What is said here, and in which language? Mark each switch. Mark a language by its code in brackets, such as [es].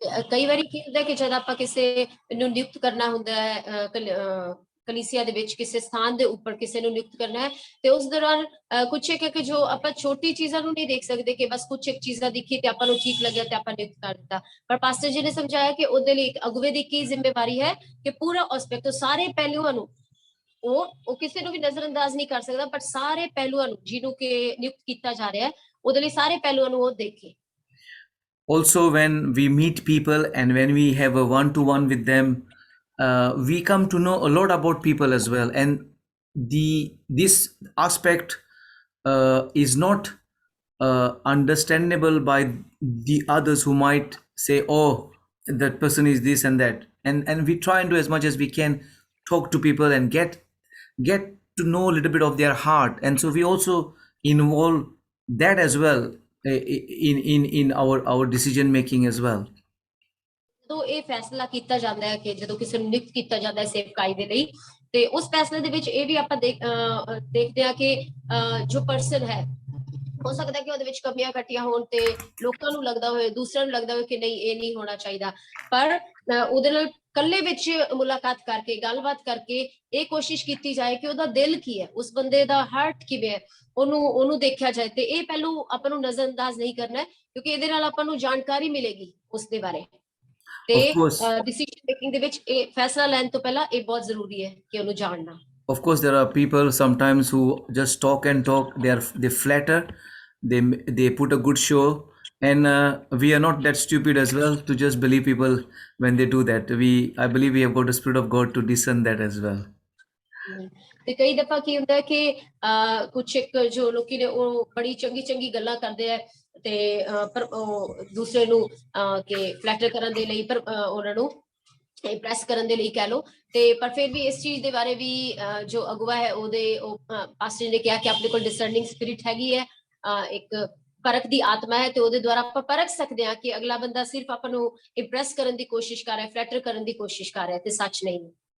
[pa] ਕਈ ਵਾਰੀ ਕੀ ਹੁੰਦਾ ਕਿ ਜਦ ਆਪਾਂ ਕਿਸੇ ਨੂੰ ਨਿਯੁਕਤ ਕਰਨਾ ਹੁੰਦਾ ਹੈ ਕਲੀਸਿਆ ਦੇ ਵਿੱਚ ਕਿਸੇ ਸਥਾਨ ਦੇ ਉੱਪਰ ਕਿਸੇ ਨੂੰ ਨਿਯੁਕਤ ਕਰਨਾ ਹੈ ਤੇ ਉਸ ਦੌਰਾਨ ਕੁਛ ਇੱਕ ਕਿ ਜੋ ਆਪਾਂ ਛੋਟੀ ਚੀਜ਼ਾਂ ਨੂੰ ਨਹੀਂ ਦੇਖ ਸਕਦੇ ਕਿ ਬਸ ਕੁਛ ਇੱਕ ਚੀਜ਼ਾਂ ਦੇਖੀ ਤੇ ਆਪਾਂ ਨੂੰ ਠੀਕ ਲੱਗਿਆ ਤੇ ਆਪਾਂ ਨਿਯੁਕਤ ਕਰ ਦਿੱਤਾ। ਪਰ ਪਾਸਟਰ ਜੀ ਨੇ ਸਮਝਾਇਆ ਕਿ ਉਹਦੇ ਲਈ ਇੱਕ ਅਗੁਵੇ ਦੀ ਕੀ ਜ਼ਿੰਮੇਵਾਰੀ ਹੈ ਕਿ ਪੂਰਾ ਐਸਪੈਕਟ ਸਾਰੇ ਪਹਿਲੂਆਂ ਨੂੰ ਉਹ ਕਿਸੇ ਨੂੰ ਵੀ ਨਜ਼ਰਅੰਦਾਜ਼ ਨਹੀਂ ਕਰ ਸਕਦਾ ਪਰ ਸਾਰੇ ਪਹਿਲੂਆਂ ਨੂੰ ਜਿਹਨੂੰ ਕਿ ਨਿਯੁਕਤ ਕੀਤਾ ਜਾ ਰਿਹਾ ਹੈ ਉਹਦੇ ਲਈ ਸਾਰੇ ਪਹਿਲੂਆਂ ਨੂੰ ਉਹ ਦੇਖੇ। [en] Also, when we meet people and when we have a one-to-one with them, we come to know a lot about people as well. And this aspect is not understandable by the others who might say, "Oh, that person is this and that." And we try and do as much as we can, talk to people and get to know a little bit of their heart. And so we also involve that as well in our decision making as well. [pa] ਜਦੋਂ ਇਹ ਫੈਸਲਾ ਕੀਤਾ ਜਾਂਦਾ ਹੈ ਕਿ ਜਦੋਂ ਕਿਸੇ ਨੂੰ ਨਿਯੁਕਤ ਕੀਤਾ ਜਾਂਦਾ ਹੈ ਸੇਵਕਾਈ ਦੇ ਲਈ ਤੇ ਉਸ ਫੈਸਲੇ ਦੇ ਵਿੱਚ ਇਹ ਵੀ ਆਪਾਂ ਦੇਖਦੇ ਆ ਕਿ ਜੋ ਪਰਸਨ ਹੈ ਹੋ ਸਕਦਾ ਕਿ ਉਹਦੇ ਵਿੱਚ ਕਮੀਆਂ ਘਟੀਆਂ ਹੋਣ ਤੇ ਲੋਕਾਂ ਨੂੰ ਲੱਗਦਾ ਹੋਵੇ ਦੂਸਰਿਆਂ ਨੂੰ ਲੱਗਦਾ ਹੋਵੇ ਕਿ ਨਹੀਂ ਇਹ ਨਹੀਂ ਹੋਣਾ ਚਾਹੀਦਾ ਪਰ ਉਹਦੇ ਨਾਲ ਕੱਲੇ ਵਿੱਚ ਮੁਲਾਕਾਤ ਕਰਕੇ ਗੱਲਬਾਤ ਕਰਕੇ ਇਹ ਕੋਸ਼ਿਸ਼ ਕੀਤੀ ਜਾਏ ਕਿ ਉਹਦਾ ਦਿਲ ਕੀ ਹੈ ਉਸ ਬੰਦੇ ਦਾ ਹਾਰਟ ਕਿਵੇਂ ਹੈ ਉਹਨੂੰ ਦੇਖਿਆ ਜਾਏ ਤੇ ਇਹ ਪਹਿਲੂ ਆਪਾਂ ਨੂੰ ਨਜ਼ਰਅੰਦਾਜ਼ ਨਹੀਂ ਕਰਨਾ ਕਿਉਂਕਿ ਇਹਦੇ ਨਾਲ ਆਪਾਂ ਨੂੰ ਜਾਣਕਾਰੀ ਮਿਲੇਗੀ ਉਸ ਦੇ ਬਾਰੇ ਤੇ [en] Of course, decision making [pa] ਦੇ ਵਿੱਚ ਇਹ ਫੈਸਲਾ ਲੈਣ ਤੋਂ ਪਹਿਲਾਂ ਇਹ ਬਹੁਤ ਜ਼ਰੂਰੀ ਹੈ ਕਿ ਉਹਨੂੰ ਜਾਣਨਾ। [en] of course, there are people sometimes who just talk and talk. They flatter, they put a good show, and we are not that stupid as well to just believe people when they do that. I believe we have got the spirit of God to discern that as well. [pa] ਤੇ ਕਈ ਦਫਾ ਕੀ ਹੁੰਦਾ ਕਿ ਕੁਛ ਇੱਕ ਜੋ ਲੋਕੀ ਨੇ ਉਹ ਬੜੀ ਚੰਗੀ ਚੰਗੀ ਗੱਲਾਂ ਕਰਦੇ ਆ ਤੇ ਪਰ ਦੂਸਰੇ ਨੂੰ ਕਿ ਫਲੈਟਰ ਕਰਨ ਦੇ ਲਈ ਪਰ ਉਹਨਾਂ ਨੂੰ ਇੰਪ੍ਰੈਸ ਕਰਨ ਦੇ ਲਈ ਕਹਿ ਲੋ ਤੇ ਪਰ ਫਿਰ ਵੀ ਇਸ ਚੀਜ਼ ਦੇ ਬਾਰੇ ਵੀ ਜੋ ਅਗਵਾ ਹੈ ਉਹਦੇ ਪਾਸਟਰ ਨੇ ਕਿਹਾ ਕਿ ਆਪਣੇ ਕੋਲ [en] discerning spirit [pa] ਹੈਗੀ ਹੈ ਇੱਕ ਪਰਖ ਦੀ ਆਤਮਾ ਹੈ ਤੇ ਉਹਦੇ ਦੁਆਰਾ ਆਪਾਂ ਪਰਖ ਸਕਦੇ ਹਾਂ ਕਿ ਅਗਲਾ ਬੰਦਾ ਸਿਰਫ ਆਪਾਂ ਨੂੰ ਇੰਪ੍ਰੈਸ ਕਰਨ ਦੀ ਕੋਸ਼ਿਸ਼ ਕਰ ਰਿਹਾ ਫਲੈਟਰ ਕਰਨ ਦੀ ਕੋਸ਼ਿਸ਼ ਕਰ ਰਿਹਾ ਤੇ ਸੱਚ ਨਹੀਂ।